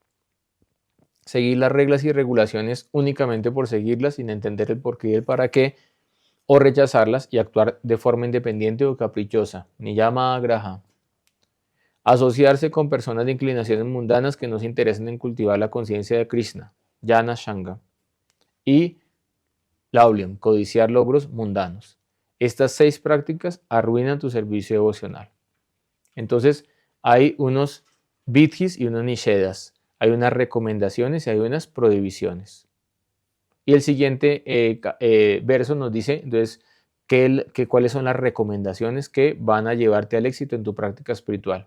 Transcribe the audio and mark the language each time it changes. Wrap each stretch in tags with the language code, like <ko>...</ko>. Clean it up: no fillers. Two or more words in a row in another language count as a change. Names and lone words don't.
<es>Seguir las reglas y regulaciones únicamente por seguirlas sin entender el porqué y el para qué, o rechazarlas y actuar de forma independiente o caprichosa,</es> <sa>नियम आग्रह.</sa> <es>Asociarse con personas de inclinaciones mundanas que no se interesan en cultivar la conciencia de Krishna,</es> <sa>ज्ञान सङ्ग.</sa> <es>Y laulyam, codiciar logros mundanos. Estas 6 prácticas arruinan tu servicio devocional. Entonces, hay unos vidhis y unos nishedas. Hay unas recomendaciones y hay unas prohibiciones. Y el siguiente verso nos dice, entonces, cuáles son las recomendaciones que van a llevarte al éxito en tu práctica espiritual.</es>